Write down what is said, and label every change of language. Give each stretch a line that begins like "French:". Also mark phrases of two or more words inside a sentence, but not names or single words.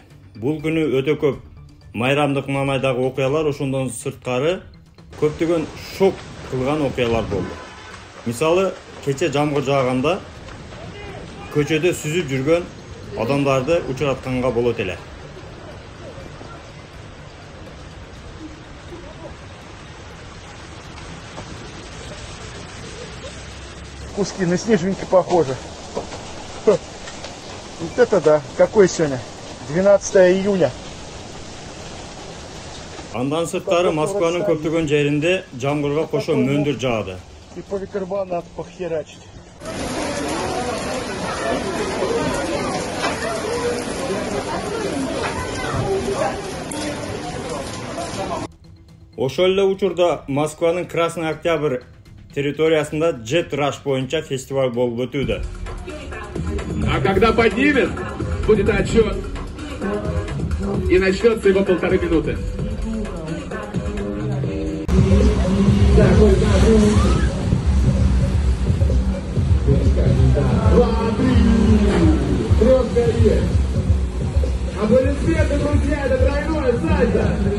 Kyrgyz: Бул күнү өтө көп майрамдык маанайдагы окуялар, ошондон сырткары көптөгөн шок кылган окуялар болду. Мисалы, кече жамгыр жааганда көчөдө сүзүп жүргөн адамдарды учуратканга болот эле.
Russian: Куски на снежинки похожи. Вот это да. Какое сегодня? 12 июня.
Kyrgyz: Андан сырткары Москванын көптөгөн жеринде жамгырга кошо мөндүр жаады.
Russian: И по ветербану надо похерачить.
Kyrgyz: Ошол эле учурда Москванын Красный Октябрь территориясында Jet Rush боюнча фестиваль болуп өтүүдө.
Russian: А когда поднимет, будет отчет. И начнется его 1,5 минуты. Аплодисменты, друзья, это тройное сальто.